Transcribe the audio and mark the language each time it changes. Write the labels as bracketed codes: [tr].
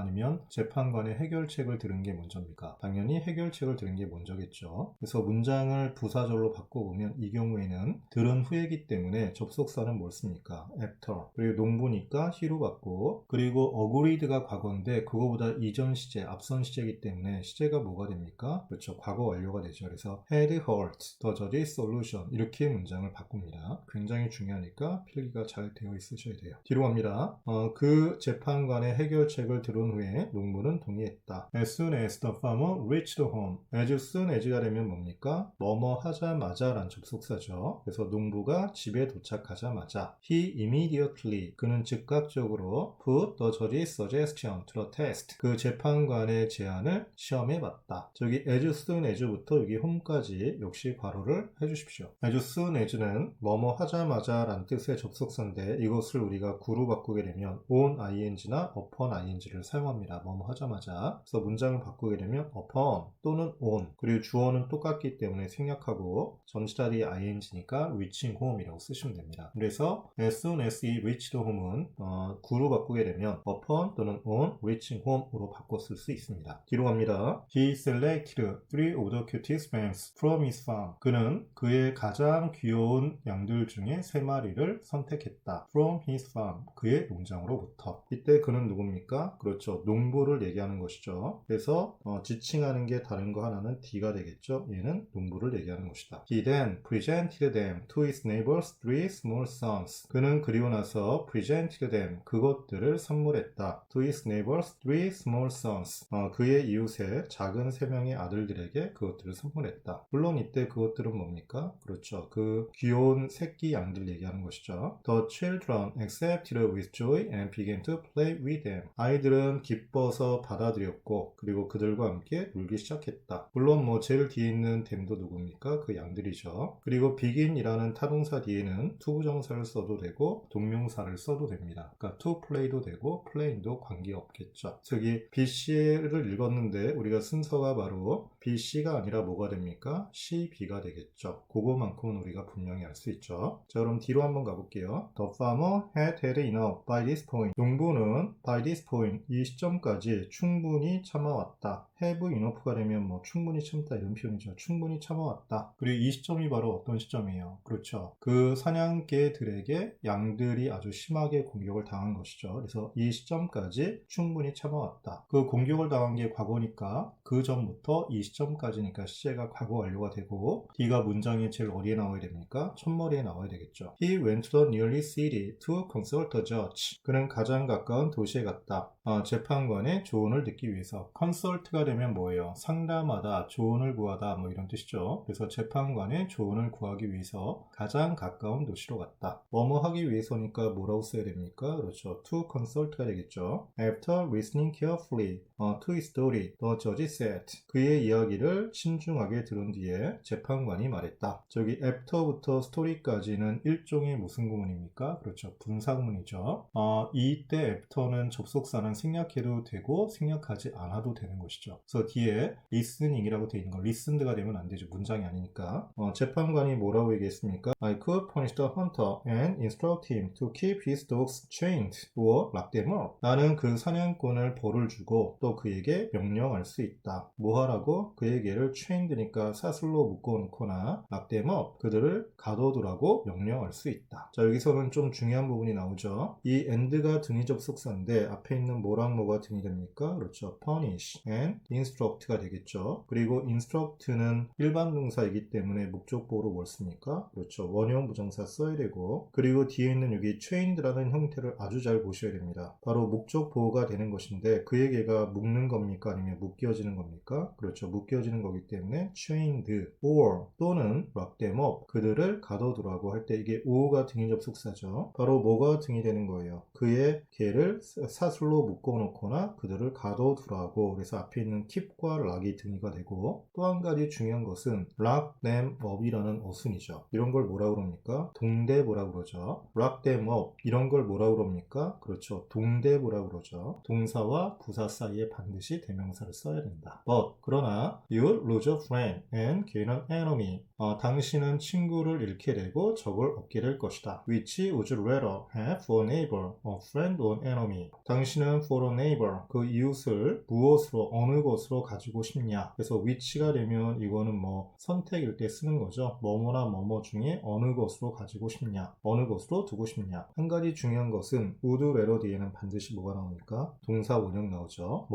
[ko] 아니면 재판관의 해결책을 들은 게 먼저입니까? 당연히 해결책을 들은 게 먼저겠죠. 그래서 문장을 부사절로 바꿔보면 이 경우에는 들은 후이기 때문에 접속사는 뭘 씁니까? [en] after. [ko] 그리고 농부니까 he로 받고, 그리고 agreed가 과거인데 그거보다 이전 시제, 앞선 시제이기 때문에 시제가 뭐가 됩니까? 그렇죠. 과거 완료가 되죠. [en] 그래서 had heard the judge's solution. [ko] 이렇게 문장을 바꿉니다. 굉장히 중요하니까 필기가 잘 되어 있으셔야 돼요. 뒤로 갑니다. 그 재판관의 해결책을 들은 후에 농부는 동의했다. [en] As soon as the farmer reached home. [ko] as soon as가 되면 뭡니까? 뭐뭐 하자마자 란 접속사죠. 그래서 농부가 집에 도착하자마자 [en] he immediately. [ko] 그는 즉각적으로 [en] put the judge's suggestion to the test. [ko] 그 재판관의 제안을 시험해 봤다. 저기 as soon as부터 여기 home까지 역시 괄호를 해주십시오. as soon as는 뭐뭐 하자마자 란 뜻의 접속사인데 이것을 우리가 구로 바꾸게 되면 on ing나 upon ing를 사용합니다. 뭐뭐 하자마자. 그래서 문장을 바꾸게 되면 upon 또는 on. 그리고 주어는 똑같기 때문에 생략하고 전치사리 ing니까 [en] reaching home [ko] 이라고 쓰시면 됩니다. 그래서 [en] as soon as he reached home [ko] 은 구로 바꾸게 되면 upon 또는 [en] on reaching home [ko] 으로 바꿔 쓸 수 있습니다. 뒤로 갑니다. [en] He selected 3 of the cutest lambs from his farm. [ko] 그는 그의 가장 귀여운 양들 중에 3마리를 선택했다. From his farm. 그의 농장으로부터. 이때 그는 누굽니까? 그렇죠. 농부를 얘기하는 것이죠. 그래서 지칭하는 게 다른 거 하나는 D가 되겠죠. 얘는 농부를 얘기하는 것이다. [en] He then presented them to his neighbors 3 small sons. [ko] 그는 그리고 나서 [en] presented them. [ko] 그것들을 선물했다. [en] To his neighbors 3 small sons. [ko] 그의 이웃의 작은 3명의 아들들에게 그것들을 선물했다. 물론 이때 그것들은 뭡니까? 그렇죠. 그 귀여운 새끼 양들 얘기하는 것이죠. [en] The children accepted with joy and began to play with them. [ko] 아이들은 기뻐서 받아들였고 그리고 그들과 함께 놀기 시작했다. 물론 제일 뒤에 있는 them도 누굽니까? 그 양들이죠. 그리고 begin이라는 타동사 뒤에는 투부정사를 써도 되고 동명사를 써도 됩니다. 그러니까 to play도 되고 playing도 관계없겠죠. 저기 BC를 읽었는데 우리가 순서가 바로 BC가 아니라 뭐가 됩니까? CB가 되겠죠. 그거만큼은 우리가 분명히 알 수 있죠. 자, 그럼 뒤로 한번 가볼게요. [en] The farmer had had enough by this point. [ko] 농부는 [en] by this point, [ko] 이 시점까지 충분히 참아왔다. have enough가 되면 충분히 참다 이런 표현이죠. 충분히 참아왔다. 그리고 이 시점이 바로 어떤 시점이에요? 그렇죠. 그 사냥개들에게 양들이 아주 심하게 공격을 당한 것이죠. 그래서 이 시점까지 충분히 참아왔다. 그 공격을 당한 게 과거니까 그 전부터 이 시점까지니까 시제가 과거 완료가 되고 D가 문장이 제일 어디에 나와야 됩니까? 첫머리에 나와야 되겠죠. [en] He went to the nearest city to consult a judge. [ko] 그는 가장 가까운 도시에 갔다. 재판관의 조언을 듣기 위해서. consult가 되면 뭐예요? 상담하다, 조언을 구하다 뭐 이런 뜻이죠. 그래서 재판관의 조언을 구하기 위해서 가장 가까운 도시로 갔다. 뭐뭐 하기 위해서니까 뭐라고 써야 됩니까? 그렇죠. to consult가 되겠죠. [en] After listening carefully to his story, the judge said. [ko] 그의 이야기를 신중하게 들은 뒤에 재판관이 말했다. 저기 after부터 story까지는 일종의 무슨 구문입니까? 그렇죠. 분사구문이죠. 이때 after는 접속사는 생략해도 되고 생략하지 않아도 되는 것이죠. 그래서 뒤에 listening이라고 되어 있는 거 listened가 되면 안 되죠. 문장이 아니니까. 재판관이 뭐라고 얘기했습니까? [en] I could punish the hunter and instruct him to keep his dogs chained or lock them up. [ko] 나는 그 사냥꾼을 벌을 주고 또 그에게 명령할 수 있다. 뭐 하라고? 그에게를 chained니까 사슬로 묶어놓거나 [en] lock them up. [ko] 그들을 가둬두라고 명령할 수 있다. 자, 여기서는 좀 중요한 부분이 나오죠. 이 and가 등위 접속사인데 앞에 있는 뭐랑 뭐가 등이 됩니까? 그렇죠. [en] punish and instruct가 되겠죠. [ko] 그리고 instruct는 일반 동사이기 때문에 목적보호로 뭘 씁니까? 그렇죠. 원형 부정사 써야 되고 그리고 뒤에 있는 여기 chained라는 형태를 아주 잘 보셔야 됩니다. 바로 목적보호가 되는 것인데 그에게가 묶는 겁니까? 아니면 묶여지는 겁니까? 그렇죠. 묶여지는 거기 때문에 [en] chained or [ko] 또는 lock them up 그들을 가둬두라고 할 때 이게 o가 등위 접속사죠. 바로 뭐가 등이 되는 거예요? 그의 개를 사슬로 묶어놓거나 그들을 가둬두라고 그래서 앞에 있는 keep과 lock이 등위가 되고 또 한 가지 중요한 것은 [en] lock them up [ko] 이라는 어순이죠. 이런 걸 뭐라 그럽니까? 동대보라 그러죠. [en] lock them up [ko] 이런 걸 뭐라 그럽니까? 그렇죠. 동대보라 그러죠. 동사와 부사 사이에 반드시 대명사를 써야 된다. [en] But [ko] 그러나 [en] you lose a friend and gain an enemy. [ko] 당신은 친구를 잃게 되고 적을 얻게 될 것이다. [en] Which would you rather have for a neighbor, a friend or an enemy? [ko] 당신은 [en] for a neighbor, [ko] 그 이웃을 무엇으로 어느 것으로 가지고 싶냐? 그래서 which가 되면 이거는 뭐 선택일 때 쓰는 거죠. 뭐뭐나 뭐뭐 중에 어느 것으로 가지고 싶냐? 어느 것으로 두고 싶냐? 한 가지 중요한 것은 would rather 뒤에는 반드시 뭐가 나오니까 동사 원형 나오죠.